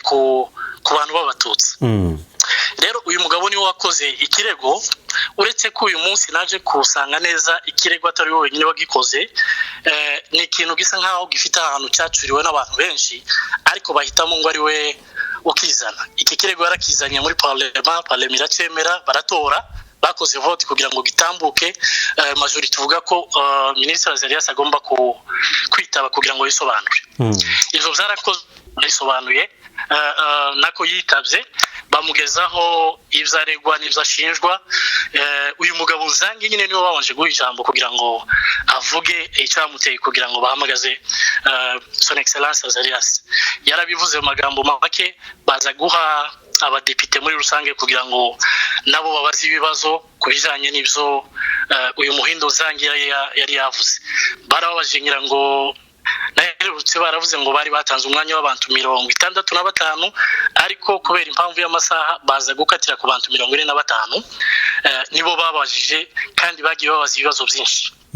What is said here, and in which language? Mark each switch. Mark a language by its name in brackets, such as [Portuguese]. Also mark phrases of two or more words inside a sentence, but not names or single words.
[Kinyarwanda] ku bantu b'abatutsi rero uyu mugabo niwe wakoze ikirego uretse ko uyu munsi naje kusanga neza ikirego atari we wenyine wagikoze ni ikintu gisa nkaho gifite ahantu cyacuriwe n'abantu benshi ariko bahitamo ngo ari we ukizana iki kirego yarakizanye muri parlement iracemera baratora bakoze vote kugira ngo gitambuke majority tuvuga ko ministre Azarias agomba kwitaba kugira ngo yisobanure ivyo byarakozwe yisobanuye nako yitavye bamugezaho ivyaregwa n'ivyashinjwa uyu mugabo Nzangi nyine niwe babanje guha ijambo kugira ngo avuge icyamuteye kugira ngo bahamagaze [French] son excellence [Kinyarwanda] Azarias yarabivuze mu magambo make baza guha abadepite muri rusange kugira ngo nabo babaze ibibazo kubijanye n'ivyo uyu Muhindo Nzangi yari yavuze barababaje ngira ngo naherutse baravuze ngo bari batanze umwanya w'abantu 65 ariko kubera impamvu y'amasaha baza gukatira ku bantu 45 nibo babajije kandi bagiye babaza ibibazo byinshi